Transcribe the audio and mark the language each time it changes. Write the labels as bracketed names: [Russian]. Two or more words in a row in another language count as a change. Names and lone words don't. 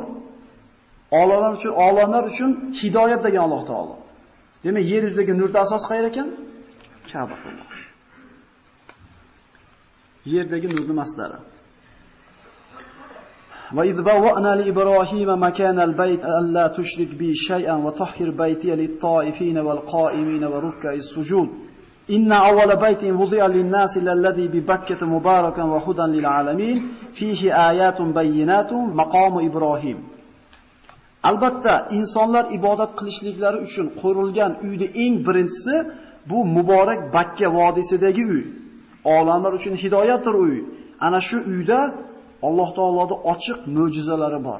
[Uzbek] Olamlar uchun hidoyat degan Alloh taolo. Demak, yer yuzidagi nurning asosi qayerda ekan? Ka'batulloh. Yerdagi nurning masdari. [Arabic] وإذ بوأنا لإبراهيم مكان البيت أن لا تشرك بي شيئا وطهر بيتي للطائفين والقائمين والركع السجود. إن أول بيت وضع للناس للذي ببكة مباركا وهدى للعالمين فيه آيات بينات مقام إبراهيم. [Uzbek] Albatta, insonlar ibodat qilishliklari uchun qurilgan uyda eng birinchisi bu muborak Bakka vodiysidagi uy. Olamlar uchun hidoyatdir uy. Ana shu uyda Alloh taoloning ochiq mo'jizalari bor.